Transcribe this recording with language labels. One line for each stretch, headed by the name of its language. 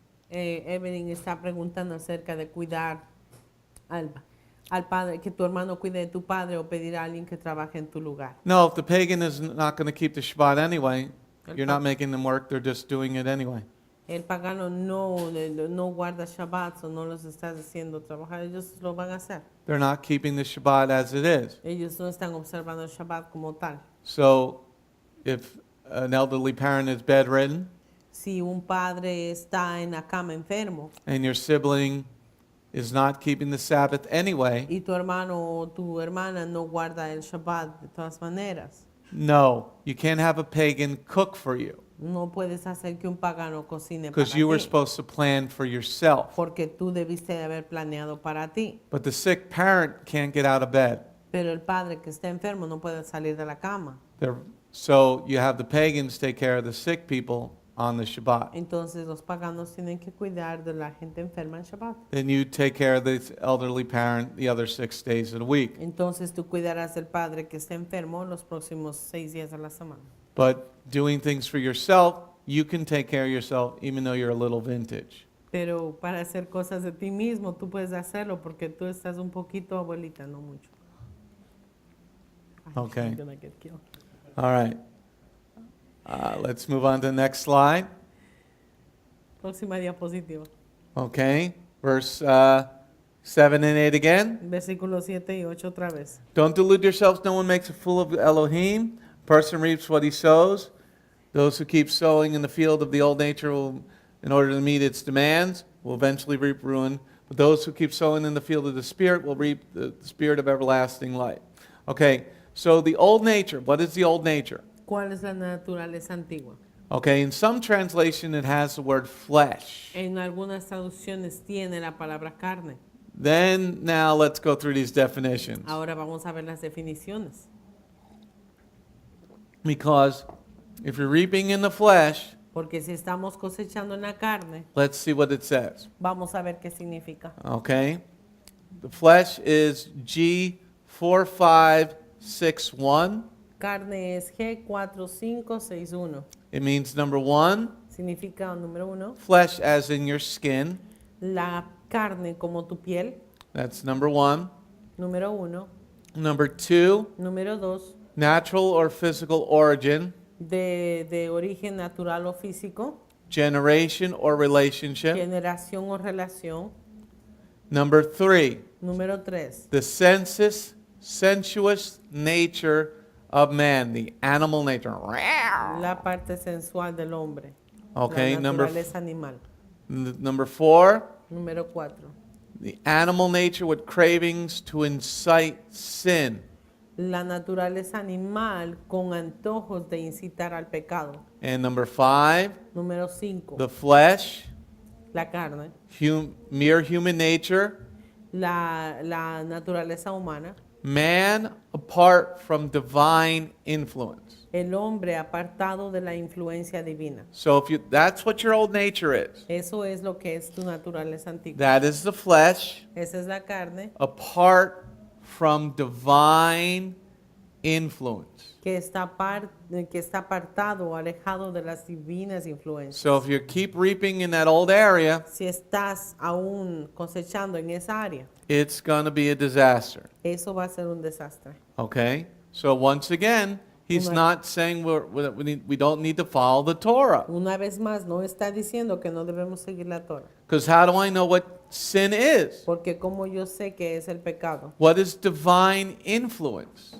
Spanish: Evelyn está preguntando acerca de cuidar al padre, que tu hermano cuide de tu padre o pedir a alguien que trabaje en tu lugar.
English: No, if the pagan is not going to keep the Shabbat anyway, you're not making them work, they're just doing it anyway.
Spanish: El pagano no guarda Shabbat o no los estás haciendo trabajar, ellos lo van a hacer.
English: They're not keeping the Shabbat as it is.
Spanish: Ellos no están observando el Shabbat como tal.
English: So if an elderly parent is bedridden
Spanish: Si un padre está en la cama enfermo
English: and your sibling is not keeping the Sabbath anyway,
Spanish: y tu hermano o tu hermana no guarda el Shabbat de todas maneras,
English: no, you can't have a pagan cook for you
Spanish: no puedes hacer que un pagano cocine para
English: because you were
Spanish: ti,
English: supposed to plan for yourself.
Spanish: porque tú debiste de haber planeado para ti.
English: But the sick parent can't get out of bed.
Spanish: Pero el padre que está enfermo no puede salir de la cama.
English: So you have the pagans take care of the sick people on the Shabbat.
Spanish: Entonces los paganos tienen que cuidar de la gente enferma en Shabbat.
English: Then you take care of the elderly parent the other 6 days of the week.
Spanish: Entonces tú cuidarás del padre que está enfermo los próximos 6 días de la semana.
English: But doing things for yourself, you can take care of yourself even though you're a little vintage.
Spanish: Pero para hacer cosas de ti mismo, tú puedes hacerlo porque tú estás un poquito abuelita, no mucho. Ay,
English: Okay. I'm gonna get killed. All right. Let's move on to the next slide.
Spanish: Próxima diapositiva.
English: Okay. Verse 7 and 8 again.
Spanish: Versículos 7 y 8 otra vez.
English: Don't delude yourselves. No one makes a fool of Elohim. Person reaps what he sows. Those who keep sowing in the field of the old nature will, in order to meet its demands, will eventually reap ruin. But those who keep sowing in the field of the Spirit will reap the spirit of everlasting life. Okay, so the old nature, what is the old nature?
Spanish: ¿Cuál es la naturaleza antigua?
English: Okay, in some translation it has the word flesh.
Spanish: En algunas traducciones tiene la palabra carne.
English: Then now let's go through these definitions.
Spanish: Ahora vamos a ver las definiciones.
English: Because if you're reaping in the flesh,
Spanish: Porque si estamos cosechando en la carne,
English: let's see what it says.
Spanish: vamos a ver qué significa.
English: Okay? The flesh is G4561.
Spanish: Carne es G4561.
English: It means number 1,
Spanish: Significa número 1,
English: flesh as in your skin.
Spanish: la carne como tu piel.
English: That's number 1.
Spanish: Número 1.
English: Number 2,
Spanish: Número 2,
English: natural or physical origin,
Spanish: de origen natural o físico.
English: generation or relationship.
Spanish: Generación o relación.
English: Number 3,
Spanish: Número 3,
English: the sensuous nature of man, the animal nature.
Spanish: la parte sensual del hombre.
English: Okay,
Spanish: La
English: number
Spanish: naturaleza animal.
English: number 4,
Spanish: Número 4,
English: the animal nature with cravings to incite sin.
Spanish: la naturaleza animal con antojos de incitar al pecado.
English: And number 5,
Spanish: Número 5,
English: the flesh,
Spanish: la carne,
English: mere human nature,
Spanish: la naturaleza humana,
English: man apart from divine influence.
Spanish: el hombre apartado de la influencia divina.
English: So if you that's what your old nature is.
Spanish: Eso es lo que es tu naturaleza antigua.
English: That is the flesh
Spanish: Esa es la carne
English: apart from divine influence.
Spanish: que está apartado o alejado de las divinas influencias.
English: So if you keep reaping in that old area,
Spanish: Si estás aún cosechando en esa área,
English: it's going to be a disaster.
Spanish: eso va a ser un desastre.
English: Okay? So once again, he's
Spanish: Una-
English: not saying we don't need to follow the Torah.
Spanish: Una vez más, no está diciendo que no debemos seguir la Torah.
English: Because how do I know what sin is?
Spanish: Porque como yo sé que es el pecado,
English: What is divine influence?